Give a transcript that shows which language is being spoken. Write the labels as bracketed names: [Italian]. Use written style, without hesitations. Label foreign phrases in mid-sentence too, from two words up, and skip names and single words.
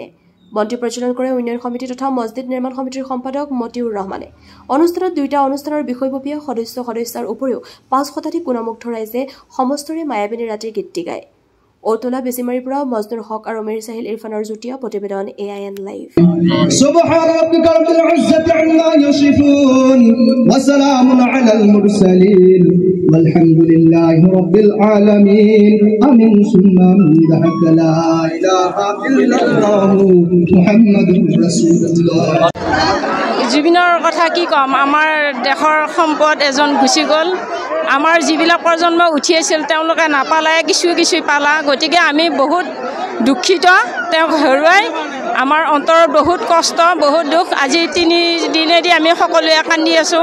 [Assamese] মন্ত্ৰী প্ৰচলন কৰে উন্নয়ন সমিতি তথা মছজিদ নিৰ্মাণ সমিতিৰ সম্পাদক মতিউৰ ৰহমানে। অনুষ্ঠানত দুইটা অনুষ্ঠানৰ বিষয়ববীয়া সদস্যৰ উপৰিও 5 শতাধিক গুণমুগ্ধ ৰাইজে সমস্তৰে মায়াবিনী ৰাতিৰ গীত গায়। ঔটলা বেছিমাৰীৰ পৰা মজনুৰ হক আৰু মিৰ চাহিল ইৰফানৰ যুটীয়া প্ৰতিবেদন AIN লাইভ। [Arabic] سبحان ربك رب العزة عما يصفون وسلام على المرسلين والحمد لله رب العالمين آمين ثم منهاكا لا إله إلا الله محمد رسول الله. [Assamese] জুবিনৰ কথা কি কম, আমাৰ দেশৰ সম্পদ এজন গুচি গ'ল। আমাৰ যিবিলাক প্ৰজন্ম উঠি আছিল তেওঁলোকে নাপালে, কিছু পালা। গতিকে আমি বহুত দুখিত তেওঁক হেৰুৱাই। আমাৰ অন্তৰত বহুত কষ্ট, বহুত দুখ। আজি 3 দিনেদি আমি সকলোৱে কান্দি আছোঁ।